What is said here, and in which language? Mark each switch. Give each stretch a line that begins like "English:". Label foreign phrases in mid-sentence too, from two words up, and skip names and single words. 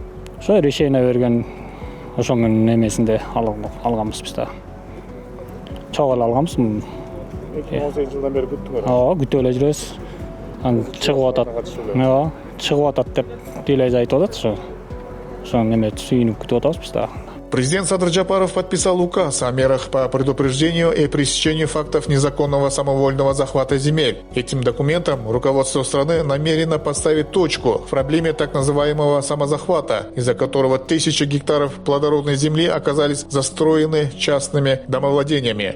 Kyrgyz: Ошо решение берген ошонун эмесинде алганбыз биз да. Чогуу эле алганбыз. 2018 жылдан бери күттүңөр. Ооба, күтүп эле жүрөбүз. Анан чыгып атат. Ооба, чыгып атат деп дележ айтып атат ошо. Ошонун эме сүйүнүп күтүп атабыз биз да.
Russian: Президент Садыр Джапаров подписал указ о мерах по предупреждению и пресечению фактов незаконного самовольного захвата земель. Этим документом руководство страны намерено поставить точку в проблеме так называемого самозахвата, из-за которого 1000 гектаров плодородной земли оказались застроены частными домовладениями.